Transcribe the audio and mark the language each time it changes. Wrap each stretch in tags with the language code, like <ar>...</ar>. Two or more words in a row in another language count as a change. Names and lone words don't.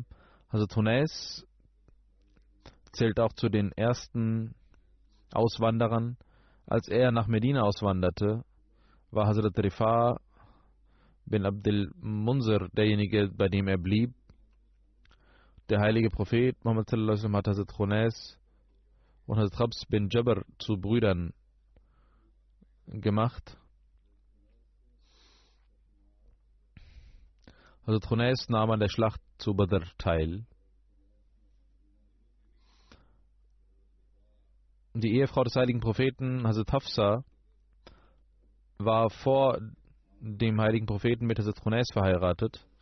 <de>Hazrat Khunais zählt auch zu den ersten Auswanderern. Als er nach Medina auswanderte, war Hazrat Rifa bin Abdul Munzir derjenige, bei dem er blieb. Der heilige Prophet Muhammad</de> <ar>صلى الله عليه وسلم</ar> <de>hat Hazrat Khunais und Hazrat Khabs bin Jabr zu Brüdern gemacht. Hazrat Khunais nahm an der Schlacht zu Badr teil. Die Ehefrau des heiligen Propheten, Hazrat Hafsa, war vor dem heiligen Propheten mit Hazrat Khunais verheiratet.</de>